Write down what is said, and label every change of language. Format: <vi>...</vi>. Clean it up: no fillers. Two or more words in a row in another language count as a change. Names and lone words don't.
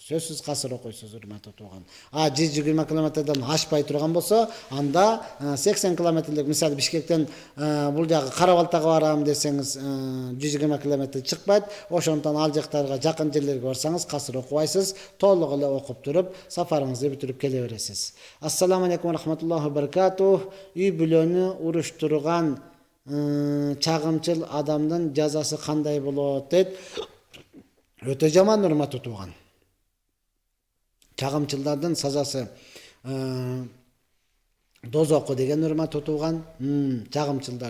<ky>Сөзсүз касыр окуйсуз, урматтуу тууган. 120 километрден ашпай турган болсо, анда 80 километрлик, мисалы Бишкектен бул жагы Карабалтага барам десеңиз, 120 километр чыкпайт. Ошондон ал жактарга жакын жерлерге барсаңыз касыр окубайсыз, толук эле окуп туруп сафарыңызды бүтүрүп келе бересиз.</ky> <ar>السلام عليكم ورحمة الله وبركاته.</ar> <ky>Үй бүлөнү уруштурган чагымчыл адамдын жазасы кандай болот дейт. Өтө жаман, урматтуу тууган. Чагымчылдардын сазасы дозоку деген, урматтуу тууган, чагымчылдарды.</ky>